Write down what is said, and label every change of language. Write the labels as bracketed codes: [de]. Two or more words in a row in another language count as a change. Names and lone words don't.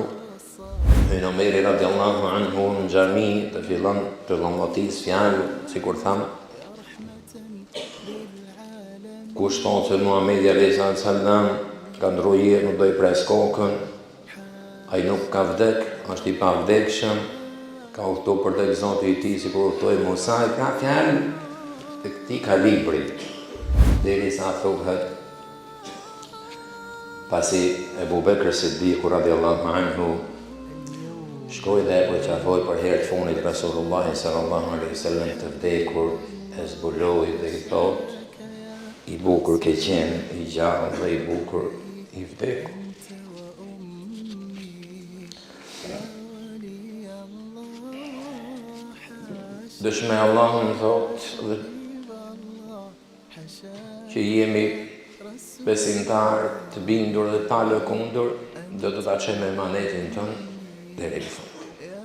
[sq] Omeri [ar] رضي الله عنه [sq] në xhami të fillon të llombotis fjalë, sikur thamë, kush thonë se Muhamedi [ar] عليه السلام [sq] ka ndrojë, nuk do i pres kokën, ai nuk ka vdek, është i pavdekshëm, ka udhëtu për tek Zoti i tij, sikur udhëtoi Musa, ka fjalë të këtij kalibri, derisa thuhet pasi Ebu Bekr Siddiku [ar] رضي الله عنه [sq] shkoj dhe e përqafoj për herë të funit [ar] رسول الله صلى الله عليه وسلم [sq] të vdekur, e zbuloi dhe i thot, i bukur ke qenë, i gjallë dhe i bukur i vdekur. Dëshme Allahun thot dhe që jemi besimtar të bindur dhe pa lëkundur, do të ta çojmë emanetin tonë deri në fund.